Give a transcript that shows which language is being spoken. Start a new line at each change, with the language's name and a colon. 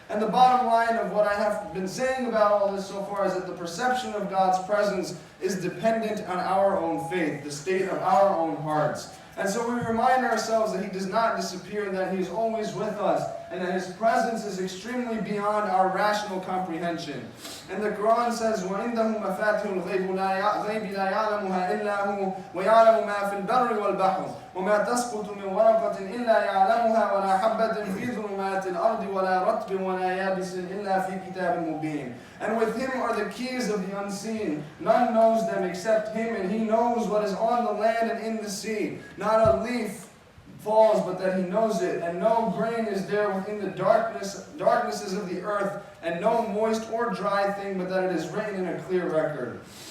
English: And the bottom line of what I have been saying about all this so far is that the perception of God's presence is dependent on our own faith, the state of our own hearts. And so we remind ourselves that He does not disappear, and that He is always with us, and that His presence is extremely beyond our rational comprehension. And the Quran says,
Arabic: وَعِنْدَهُ مَفَاتِحُ الْغَيْبِ لَا يَعْلَمُهَا إِلَّا هُ وَيَعْلَمُ مَا فِي الْبَرِّ وَالْبَحْرِ وَمَا تَسْقُطُ مِنْ وَرَقَةٍ إِلَّا يَعْلَمُهَا وَلَا حَبَّةٍ فِي ظُلُمَاتِ الْأَرْضِ وَلَا رَطْبٍ وَلَا يَابِسٍ إِلَّا فِي كِتَابٍ مُبِينٍ.
English: And with Him are the keys of the unseen. None knows them except Him, and He knows what is on the land and in the sea. Not a leaf falls but that He knows it, and no grain is there within the darknesses of the earth, and no moist or dry thing but that it is written in a clear record.